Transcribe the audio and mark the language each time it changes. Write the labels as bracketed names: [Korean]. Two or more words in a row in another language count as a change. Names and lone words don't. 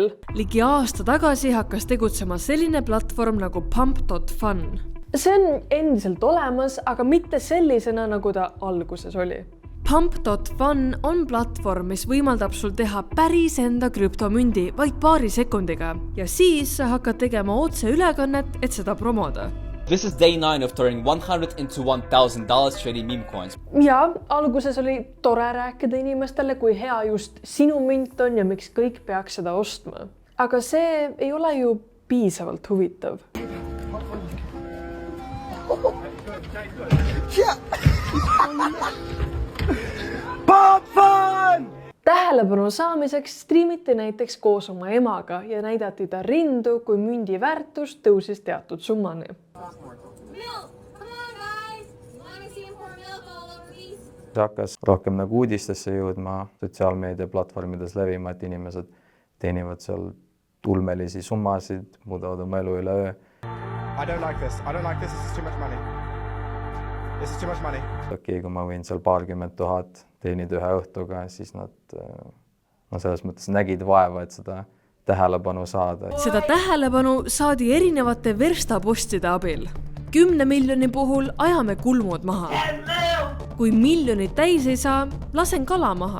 [Estonian] Ligi aasta tagasi hakkas tegutsema selline platvorm nagu Pump.fun. See on endiselt olemas, aga mitte sellisena, nagu ta alguses oli. Pump.fun on platvorm, mis võimaldab sul teha päris enda krüptomündi vaid paari sekundiga ja siis sa hakkad tegema otse ülekannet, et seda promoda. [English] This is day 9 of turning $100 into $1,000 trading meme coins. [Estonian] Ja alguses oli tore rääkida inimestele, kui hea just sinu münt on ja miks kõik peaks seda ostma. Aga see ei ole ju piisavalt huvitav. Tähelepanu saamiseks striimiti näiteks koos oma emaga ja näidati ta rindu, kui mündi väärtus tõusis teatud summani. See hakkas rohkem nagu uudistesse jõudma, sotsiaalmeediaplatvormides levima, et inimesed teenivad seal ulmelisi summasid, muudavad oma elu üleöö. [English] I don't like this, this is too much money. This is too much money. [Estonian] Okei, kui ma võin seal 20 000 teenida ühe õhtuga, siis nad selles mõttes nägid vaeva, et seda tähelepanu saada. Seda tähelepanu saadi erinevate verstapostide abil. 10 miljoni puhul ajame kulmud maha. Kui miljonid täis ei saa, lasen kala maha.